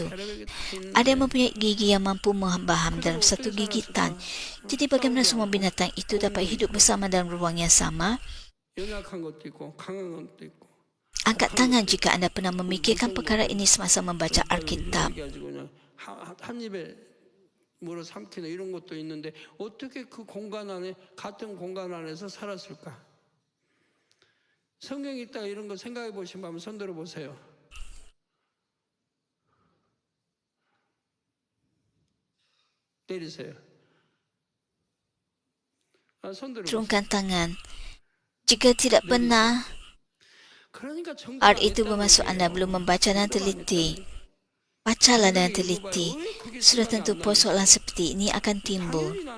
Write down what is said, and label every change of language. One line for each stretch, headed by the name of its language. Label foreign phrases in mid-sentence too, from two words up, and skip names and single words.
Malay: Ada yang mempunyai gigi yang mampu membaham dalam satu gigitan. Jadi bagaimana semua binatang itu dapat hidup bersama dalam ruang yang sama? Angkat tangan jika anda pernah memikirkan perkara ini semasa membaca Alkitab.
Korean: 물어 삼키는 이런 것도 있는데 어떻게 그 공간 안에 같은 공간 안에서 살았을까? 성경에 있다가 이런 거 생각해 보시면 한번 손들어 보세요. 때리세요.
Malay: Turunkan tangan. Jika tidak pernah, art itu bermaksud anda belum membaca dan teliti. Bacalah dan teliti. Sudah tentu persoalan seperti ini akan timbul.